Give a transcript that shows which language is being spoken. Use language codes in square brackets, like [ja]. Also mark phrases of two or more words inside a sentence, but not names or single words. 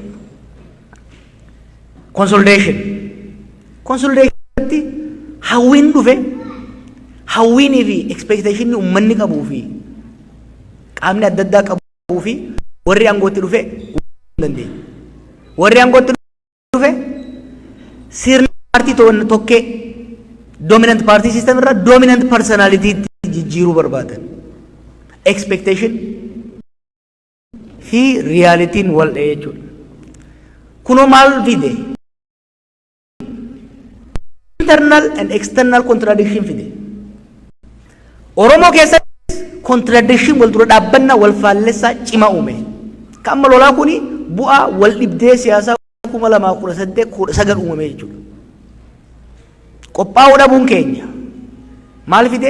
[om] Consolidation hawwiin dhufe hawwiinii fi expectationii uummanni qabuu fi qaamni adda addaa qabuu fi warri aangootti dhufe dandeenya. Warri aangootti dhufe sirna partii tokkee [en] dominant party system [om] irraa [en] dominant personality [om] jijjiiruu barbaadan. Expectation fi realitiin wal dha'ee jechuudha. Kunoo maal fide? [en] Internal and external contradiction fide. [om] Oromoo keessatti contradiction wal dura dhaabbannaa wal faallessaa cimaa uume. Kan amma lolaa kuni bu'aa wal dhibdee siyaasaa 2018 uumame jechuudha. Qophaa'uu dhabuun keenya maal fide?